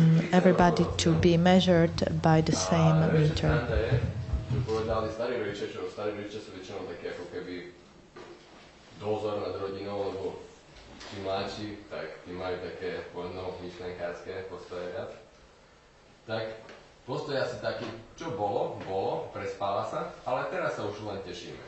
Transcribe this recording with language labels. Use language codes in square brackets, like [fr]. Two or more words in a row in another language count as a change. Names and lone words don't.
[en] everybody to be measured by the same meter. [sk] Povedali starí rodičia, čo starí rodičia sú väčšinou také ako keby dozor nad rodinou, lebo tí mladší, tak tí majú také voľno-myšlenkárske postoje viac. Tak postoj asi taký, čo bolo, prespáva sa, ale teraz sa už len tešíme.